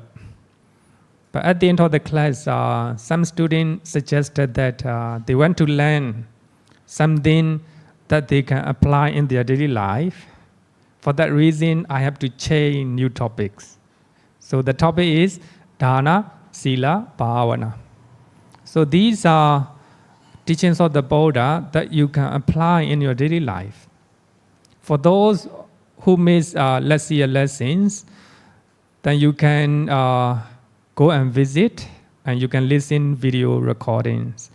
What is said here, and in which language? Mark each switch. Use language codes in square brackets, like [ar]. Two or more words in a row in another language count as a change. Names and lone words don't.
[en] But at the end of the class, some students suggested that they want to learn something that they can apply in their daily life. For that reason, I have to change new topics. So the topic is [pi] dana, sila, bhavana. [en] So these are teachings of the Buddha that you can apply in your daily life. For those who miss last year lessons, then you can go and visit and you can listen video recordings.